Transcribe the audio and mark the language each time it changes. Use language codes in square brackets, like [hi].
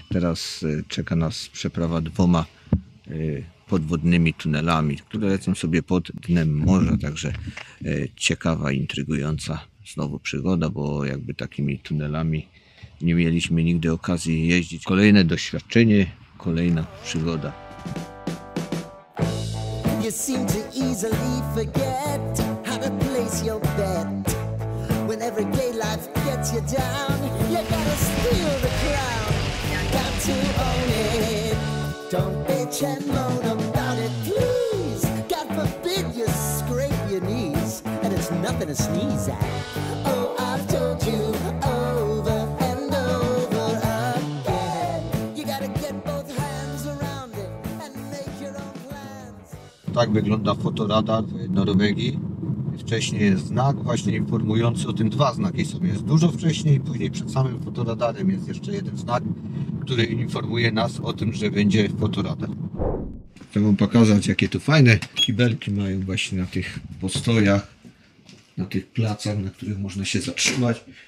[pl] Teraz czeka nas przeprawa 2 podwodnymi tunelami, które lecą sobie pod dnem morza, także ciekawa, intrygująca znowu przygoda, bo jakby takimi tunelami nie mieliśmy nigdy okazji jeździć. Kolejne doświadczenie, kolejna przygoda. [en] You seem to easily forget how to place your bet. When every day life gets you down, you gotta steal the crown. Got to own it. Don't bitch and moan about it, please. God forbid you scrape your knees, and it's nothing to sneeze at. Oh, I've told you over and over again. You gotta get both hands around it and make your own plans. [pl] Tak wygląda fotoradar w Norwegii. Wcześniej jest znak właśnie informujący o tym, 2 znaki są. Jest dużo wcześniej, później przed samym fotoradarem jest jeszcze jeden znak, który informuje nas o tym, że będzie fotoradar. Chcę wam pokazać, jakie tu fajne kibelki mają właśnie na tych postojach, na tych placach, na których można się zatrzymać.